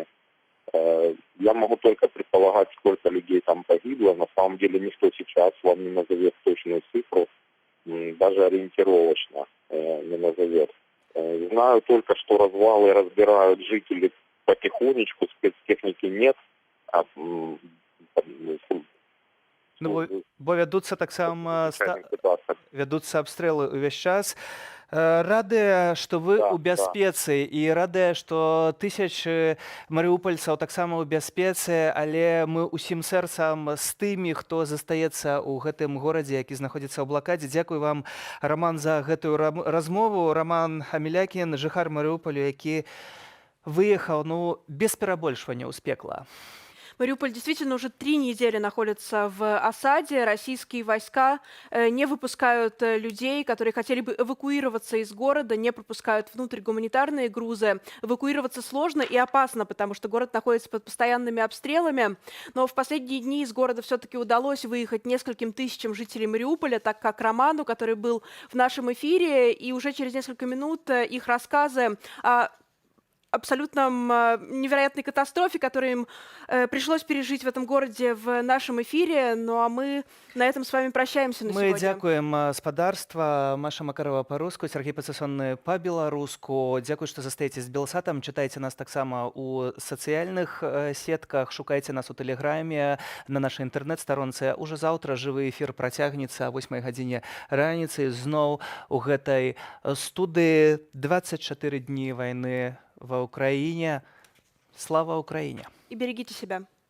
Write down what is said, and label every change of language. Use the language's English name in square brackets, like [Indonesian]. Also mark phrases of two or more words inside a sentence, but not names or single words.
[Russian] Я могу только предполагать, сколько людей там погибло. На самом деле никто сейчас вам не назовет точную цифру, даже ориентировочно не назовет. Знаю только, что развалы разбирают жители потихонечку, спецтехники нет. [Belarusian] Бо вядуцца таксама вядуцца абстрэлы ўвесь час. Радыя, што вы ў бяспецы, і радыя, што тысячы марыупольцаў таксама ў бяспецы, але мы ўсім сэрцам з тымі, хто застаецца ў гэтым горадзе, які знаходзіцца ў блакадзе. Дзякуй вам, Роман, за гэтую размову. Роман Амелякін, жыхар Марыуполю, які выехаў, без перабольшвання ў пекла. [Russian] Мариуполь действительно уже 3 недели находится в осаде. Российские войска не выпускают людей, которые хотели бы эвакуироваться из города, не пропускают внутрь гуманитарные грузы. Эвакуироваться сложно и опасно, потому что город находится под постоянными обстрелами. Но в последние дни из города все-таки удалось выехать нескольким тысячам жителей Мариуполя, так как Роману, который был в нашем эфире, и уже через несколько минут их рассказы о абсолютно невероятной катастрофе, которую им пришлось пережить в этом городе в нашем эфире. Ну а мы на этом с вами прощаемся на сегодня. [Belarusian] Мы дзякуем спадарства. Маша Макарова по-руску, Сергей Пацасонны по-беларуску. Дзякуй, што застаецесь з Белсатам. Чытайце нас таксама ў сацыяльных сетках, шукайце нас у Тэлеграме, на нашай інтэрнэт-старонцы. Уже заўтра жывы эфір працягнецца о 8 гадзіне раніцы. Зноў у гэтай студыі 24 дні вайны [Russian] в Украине. Слава Украине! И берегите себя.